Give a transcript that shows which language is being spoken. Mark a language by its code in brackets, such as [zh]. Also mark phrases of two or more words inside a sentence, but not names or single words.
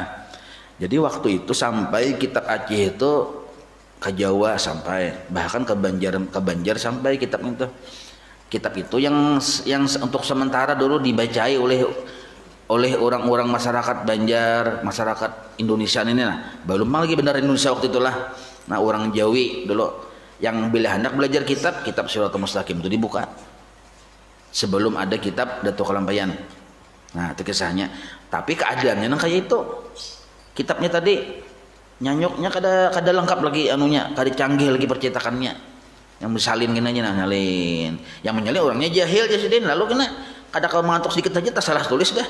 [id] Jadi waktu itu sampai kitab Aceh itu ke Jawa, sampai bahkan ke Banjar sampai kitab itu. Kitab itu yang untuk sementara dulu dibacai oleh orang-orang masyarakat Banjar, masyarakat Indonesia ini nah. Belum lagi benar Indonesia waktu itulah. Nah, orang Jawi dulu yang bila hendak belajar kitab Siratal Mustaqim itu dibuka sebelum ada kitab Datuk Kalampayan. Nah, itu kisahnya. Tapi keadaannya nang kayak itu. Kitabnya tadi nyanyuknya kada lengkap lagi anunya, kada canggih lagi percetakannya. Yang bersalin gini aja nah, nyalin. Yang menyalin orangnya jahil Jasidin, lalu kena kada kau mengantuk sedikit aja tak salah tulis dah.